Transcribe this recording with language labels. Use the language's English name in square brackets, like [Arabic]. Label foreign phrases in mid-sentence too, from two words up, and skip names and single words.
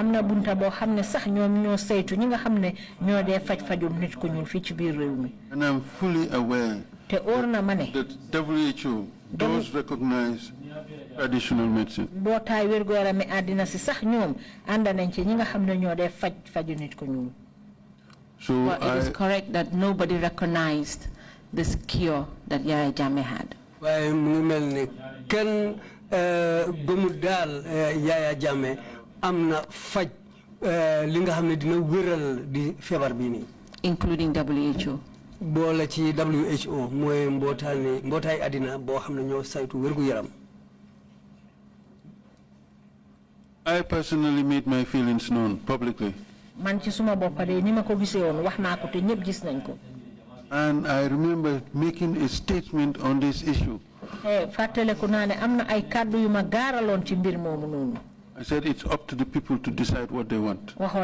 [English] And I'm fully aware that WHO does recognize traditional medicine. So well, it is correct that nobody recognized this cure that Yaya Jammeh had. [Wolof] Yaya Jammeh amna faj linga xamne dina wëral di febar bi ni, [English] including WHO. [Wolof] Boole ci WHO moy mbotay adina bo xamne ñoo saytu wërgu yaram. [English] I personally made my feelings known publicly. And I remember making a statement on this issue. I said it's up to the people to decide what they want.